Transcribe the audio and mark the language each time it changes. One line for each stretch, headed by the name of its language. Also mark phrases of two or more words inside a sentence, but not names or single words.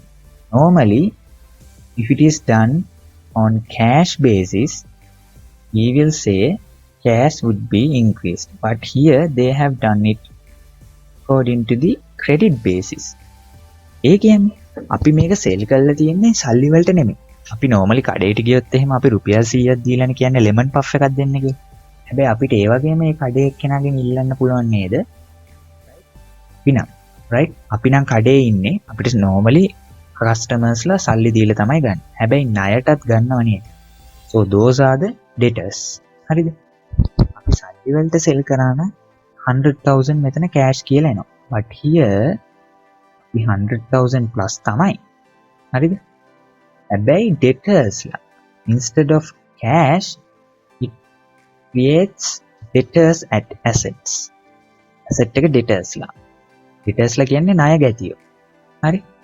English: normally if it is done on cash basis we will say cash would be increased, but here they have done it according to the credit basis.
Sinhala: ඒ කියන්නේ අපි මේක sell කරලා තියෙන්නේ සල්ලි වලට නෙමෙයි. අපි normally කඩේට ගියොත් එහෙම අපි රුපියල් 100ක් දීලානේ කියන්නේ
English: lemon puff
Sinhala: එකක් දෙන්න කියලා. හැබැයි අපිට ඒ වගේම මේ කඩේ එක්කෙනාගෙන් ඉල්ලන්න පුළුවන් නේද? අපි නම් right? අපි නම් කඩේ ඉන්නේ අපිට normally customers ලා සල්ලි දීලා තමයි ගන්න. හැබැයි ණයටත් ගන්නව නේද?
English: so those are the debtors.
Sinhala: හරිද? අපි සල්ලි වලට sell කරා නම් 100,000 මෙතන cash කියලා එනවා.
English: but here we 100,000 plus තමයි.
Sinhala: හරිද? හැබැයි
English: debtors ලා instead of cash it creates debtors at assets.
Sinhala: asset එක debtors ලා. debtors ලා කියන්නේ ණය ගැතියෝ. හරි?